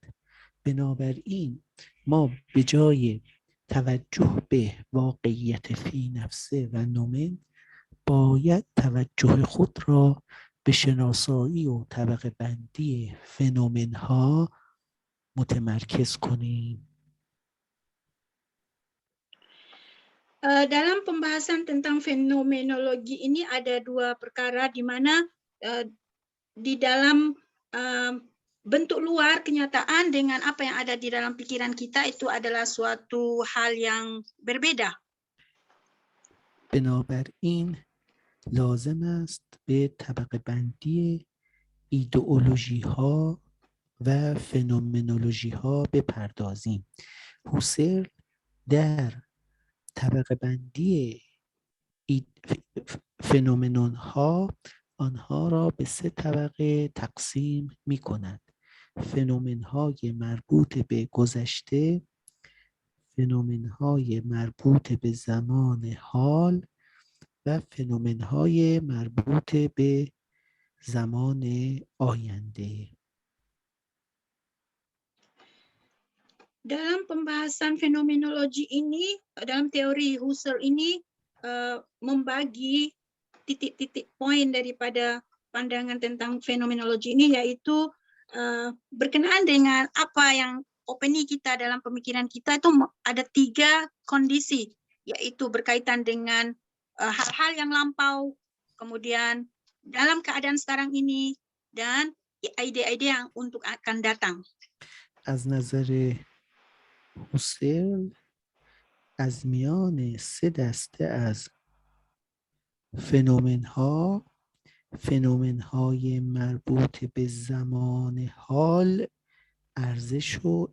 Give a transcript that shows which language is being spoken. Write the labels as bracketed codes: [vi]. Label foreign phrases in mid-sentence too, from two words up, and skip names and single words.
[fa] بنابراین ما به جای توجه به واقعیت فی نفسه و نومن باید توجه خود را به شناسایی و طبقه بندی فنومن ها متمرکز کنیم. [ms] Dalam pembahasan tentang fenomenologi ini ada dua perkara di mana di dalam bentuk luar kenyataan dengan apa yang ada di dalam pikiran kita itu adalah suatu hal yang berbeda. [fa] بنابراین لازم است به طبقه بندی ایدئولوژی ها و فنومنولوژی ها بپردازیم. هوسرل در طبقه بندی فنومنون ها آنها را به 3 طبقه تقسیم می کند. فنومن های مربوط به گذشته، فنومن های مربوط به زمان حال و فنومن های مربوط به زمان آینده. [ms] Dalam pembahasan fenomenologi ini, dalam teori Husserl ini membagi titik-titik poin daripada pandangan tentang fenomenologi ini, yaitu berkenaan dengan apa yang opini kita dalam pemikiran kita itu ada 3 kondisi, yaitu berkaitan dengan hal-hal yang lampau, kemudian dalam keadaan sekarang ini, dan ide-ide yang untuk akan datang. [fa] از نظر هوسرل از میان 3 دسته از فنومن های مربوط به زمان حال ارزش و